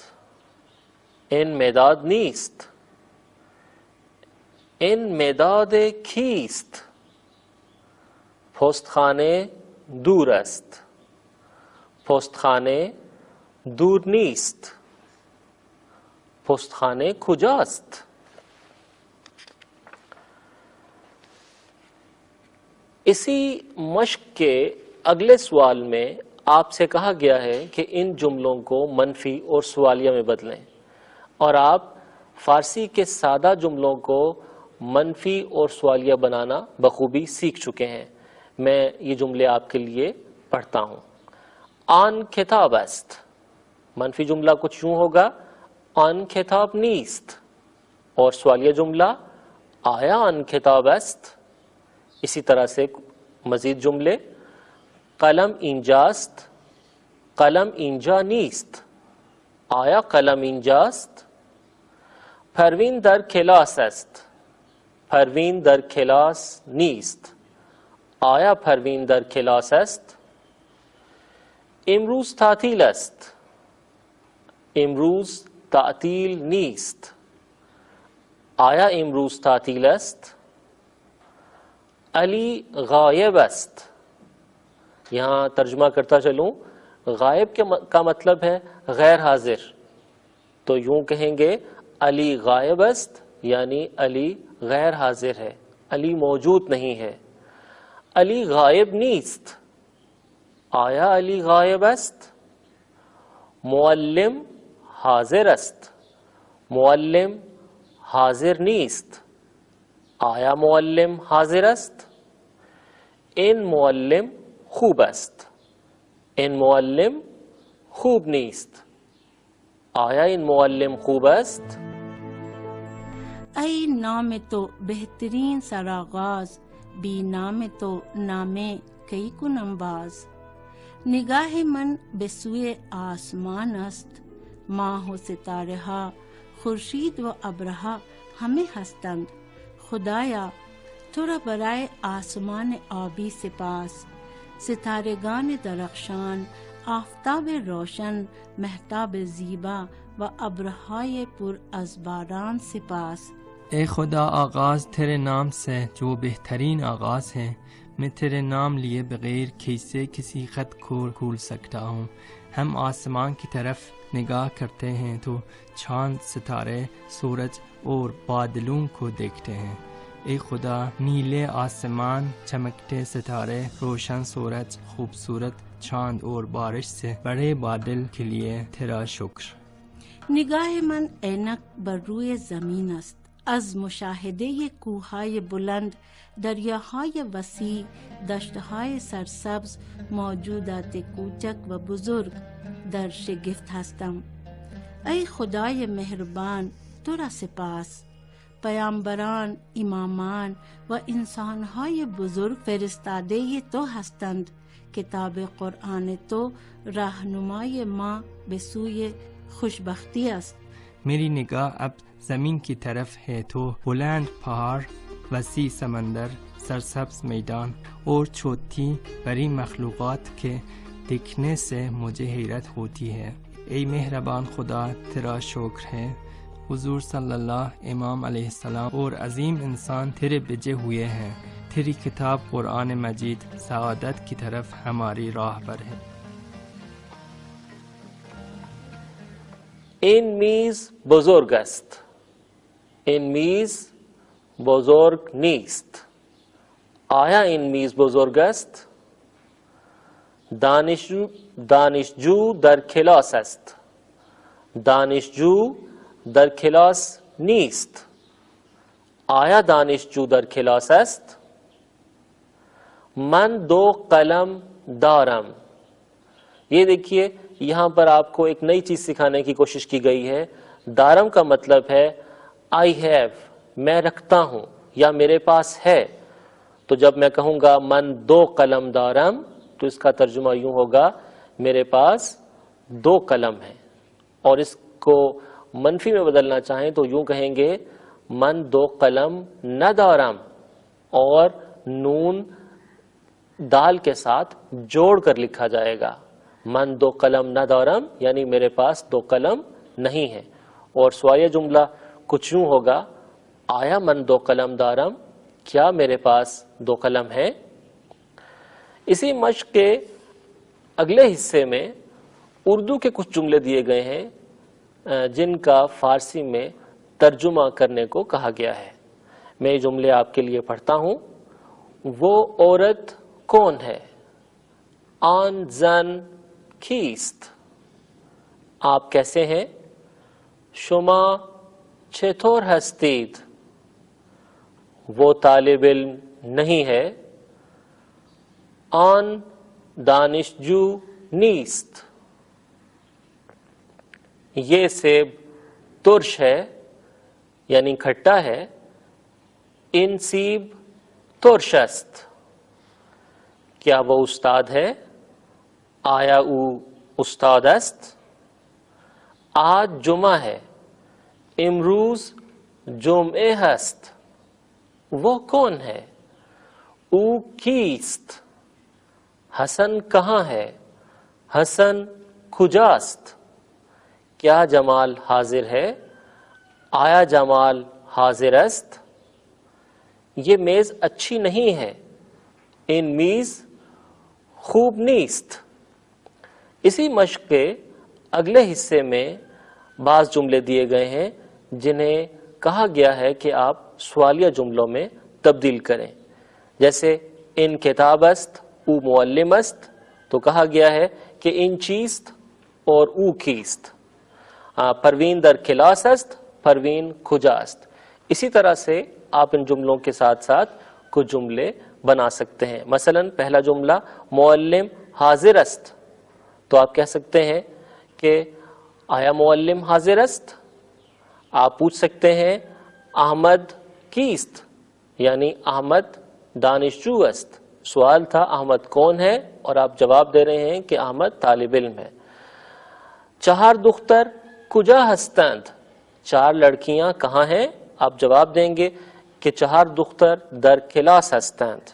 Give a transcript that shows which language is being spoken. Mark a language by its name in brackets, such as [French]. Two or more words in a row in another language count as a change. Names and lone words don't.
[Persian] این مداد نیست. این مداد کیست. پستخانه دور است. پستخانه دور نیست. پستخانه کجاست. [Urdu] اسی مشق کے اگلے سوال میں آپ سے کہا گیا ہے کہ ان جملوں کو منفی اور سوالیہ میں بدلیں، اور آپ فارسی کے سادہ جملوں کو منفی اور سوالیہ بنانا بخوبی سیکھ چکے ہیں. میں یہ جملے آپ کے لیے پڑھتا ہوں. [Persian] آن کتاب است. [Urdu] منفی جملہ کچھ یوں ہوگا، [Persian] آن کتاب نیست. [Urdu] اور سوالیہ جملہ، [Persian] آیا آن کتاب است. [Urdu] اسی طرح سے مزید جملے، [Persian] قلم اینجاست. قلم اینجا نیست. آیا قلم اینجاست. پروین در کلاس است. پروین در کلاس نیست. آیا پروین در کلاس است. امروز تعطیل است. امروز تعطیل نیست. آیا امروز تعطیل است؟ علی غائب است. [Urdu] یہاں ترجمہ کرتا چلوں، غائب کا مطلب ہے غیر حاضر، تو یوں کہیں گے [Persian] علی غائب است [Urdu] یعنی علی غیر حاضر ہے، علی موجود نہیں ہے. [Persian] علی غائب نیست. آیا علی غائب است؟ معلم حاضر است. معلم حاضر نیست. آیا معلم حاضر است؟ این معلم خوب است. این معلم خوب نیست. آیا این معلم خوب است؟ ای نام تو بہترین سرآغاز، بی نام تو نامے کئی کنم باز. نگاہ من به سوی آسمان است، ماه و ستاره ها، خورشید و ابرها همه هستند. خدایا تو را برای آسمان آبی سپاس، ستارگان درخشان، آفتاب روشن، مهتاب زیبا و ابرهای پر از باران سپاس. [Urdu] اے خدا آغاز تیرے نام سے جو بہترین آغاز ہے. میں تیرے نام لیے بغیر کیسے کسی خط کو کھول سکتا ہوں. ہم آسمان کی طرف نگاہ کرتے ہیں تو چاند، ستارے، سورج اور بادلوں کو دیکھتے ہیں. اے خدا نیلے آسمان، چمکتے ستارے، روشن سورج، خوبصورت چاند اور بارش سے بڑے بادل کے لیے تیرا شکر. [Persian] نگاه من عینک بر روی زمین است، از مشاهده کوههای بلند، دریاهای وسیع، دشتهای سرسبز، موجودات کوچک و بزرگ در شگفت هستم. ای خدای مهربان تو را سپاس. پیامبران، امامان و انسانهای بزرگ فرستاده تو هستند. کتاب قرآن تو راهنمای ما به سوی خوشبختی است. [Urdu] میری نگاہ اب زمین کی طرف ہے تو بلند پہاڑ، وسیع سمندر، سرسبز میدان اور چھوٹی بڑی مخلوقات کے دیکھنے سے مجھے حیرت ہوتی ہے. اے مہربان خدا تیرا شکر ہے. حضور [Arabic] صلی اللہ، [Urdu] امام [Arabic] علیہ السلام [Urdu] اور عظیم انسان تیرے بھیجے ہوئے ہیں. تیری کتاب قرآن مجید سعادت کی طرف ہماری راہ پر ہے. [Persian] این میز بزرگ است. این میز بزرگ نیست. آیا این میز بزرگ است؟ دانشجو در کلاس است. دانشجو در کلاس نیست. آیا دانشجو در کلاس است؟ من دو قلم دارم. [Urdu] یہ دیکھیے یہاں پر آپ کو ایک نئی چیز سکھانے کی کوشش کی گئی ہے. دارم کا مطلب ہے [English] I have, [Urdu] میں رکھتا ہوں یا میرے پاس ہے. تو جب میں کہوں گا [Persian] من دو قلم دارم [Urdu] تو اس کا ترجمہ یوں ہوگا میرے پاس دو قلم ہیں. اور اس کو منفی میں بدلنا چاہیں تو یوں کہیں گے [Persian] من دو قلم نہ دارم، [Urdu] اور نون دال کے ساتھ جوڑ کر لکھا جائے گا. [Persian] من دو قلم نہ دارم [Urdu] یعنی میرے پاس دو قلم نہیں ہے. اور سوائے جملہ کچھ یوں ہوگا [Persian] آیا من دو قلم دارم، [Urdu] کیا میرے پاس دو قلم ہے. اسی مشق کے اگلے حصے میں اردو کے کچھ جملے دیے گئے ہیں جن کا فارسی میں ترجمہ کرنے کو کہا گیا ہے. میں یہ جملے آپ کے لیے پڑھتا ہوں. وہ عورت کون ہے؟ [Persian] آن زن کیست؟ [Urdu] آپ کیسے ہیں؟ [Persian] شما چطور هستید؟ [Urdu] وہ طالب علم نہیں ہے. [Persian] آن دانشجو نیست. [Urdu] یہ سیب ترش ہے یعنی کھٹا ہے. [Persian] این سیب ترش است. [Urdu] کیا وہ استاد ہے؟ [Persian] آیا او استاد است؟ [Urdu] آج جمعہ ہے. [Persian] امروز جمعه هست. [Urdu] وہ کون ہے؟ [Persian] او کیست؟ [Urdu] حسن کہاں ہے؟ حسن کجاست؟ کیا جمال حاضر ہے؟ [Persian] آیا جمال حاضر است، [Urdu] یہ میز اچھی نہیں ہے، [Persian] این میز خوب نیست۔ [Urdu] اسی مشق کے اگلے حصے میں بعض جملے دیے گئے ہیں جنہیں کہا گیا ہے کہ آپ سوالیہ جملوں میں تبدیل کریں، جیسے [Persian] ان کتاب است او معلم است، [Urdu] تو کہا گیا ہے کہ [Persian] ان چیست [Urdu] اور [Persian] او کیست۔ پروین در کلاس است، پروین کجا است۔ [Urdu] اسی طرح سے آپ ان جملوں کے ساتھ ساتھ کچھ جملے بنا سکتے ہیں۔ مثلا پہلا جملہ [Persian] معلم حاضر است، [Urdu] تو آپ کہہ سکتے ہیں کہ [Persian] آیا معلم حاضر است۔ [Urdu] آپ پوچھ سکتے ہیں احمد کیست، یعنی [Persian] احمد دانشجو است۔ [Urdu] سوال تھا احمد کون ہے، اور آپ جواب دے رہے ہیں کہ احمد طالب علم ہے۔ [Persian] چہار دختر کجا ہستند، [Urdu] چار لڑکیاں کہاں ہیں، آپ جواب دیں گے کہ [Persian] چہار دختر در کلاس ہستند۔